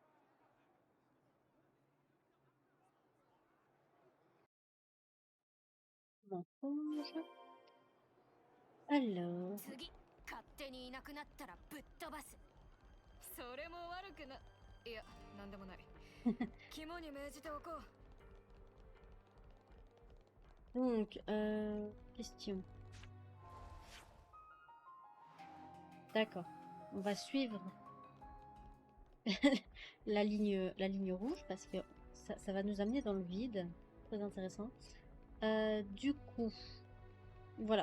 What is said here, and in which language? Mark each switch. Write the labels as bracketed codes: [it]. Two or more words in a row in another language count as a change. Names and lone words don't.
[fr] Mensonge. Alors, [ja] 次勝手にいなくなったらぶっ飛ばす。それも悪くな、いや、なんでもない。肝に銘じておこう。 [fr] donc, question. D'accord. On va suivre la ligne rouge parce que ça va nous amener dans le vide. Très intéressant. Du coup, voilà.